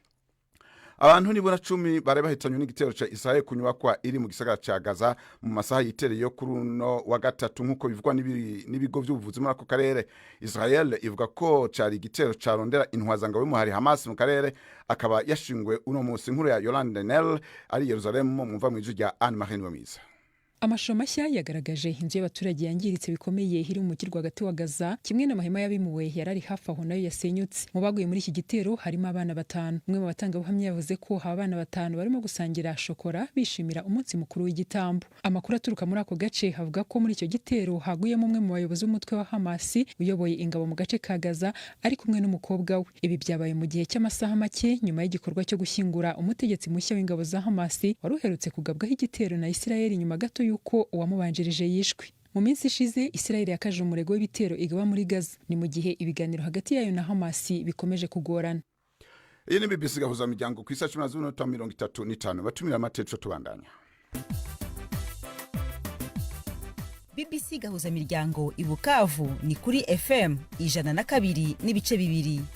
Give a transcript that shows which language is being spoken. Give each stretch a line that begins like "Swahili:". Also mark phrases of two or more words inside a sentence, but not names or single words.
Rundi: Abantu nibura 10 bare bahitanywe n'igitero ca Israel kunyubakwa iri mu gisagara ca Gaza mu masaha yitereye kuri uno wa gatatu nk'uko bivugwa n'ibigo by'ubuvuzi muri ako karere. Israel ivuga ko cari igitero carondera intwazangabo y'umuhari Hamas mu karere, akaba yashingwe uno munsi. Inkuru ya Yolande Nel ari Yerusalemu, mumva mu ijwi rya Anne Marie Wemiza.
Kinyarwanda: Amashusho mashya yagaragaje inzu y'abaturage yangiritse bikomeye iri mu mujyi rwagati wa Gaza, kimwe n'amahema yabimuwe yarari hafi aho nayo yasenyutse. Mu baguye muri iki gitero harimo abana 5. Umwe mu batangabuhamya yavuze ko aba bana 5 barimo gusangira shokora bishimira umunsi mukuru w'igitambo. Amakuru aturuka muri ako gace avuga ko muri icyo gitero haguyemo umwe mu bayobozi b'umutwe wa Hamas uyoboye ingabo mu gace ka Gaza ari kumwe n'umukobwa we. Ibi byabaye mu gihe cy'amasaha make nyuma y'igikorwa cyo gushyingura umutegetsi mushya w'ingabo za Hamas wari uherutse kugabwaho igitero na Israel nyuma gato yuko uwamubanjirije yishwe. Mu minsi ishize Israel yakaje umurego w'ibitero igaba muri Gaza, ni mu gihe ibiganiro hagati yayo na Hamas bikomeje kugorana.
Rundi: Iyi ni BBC gahuza miryango ku isa 10:35 batumira amateco tubandanya. BBC gahuza miryango i Bukavu ni kuri FM 102.2.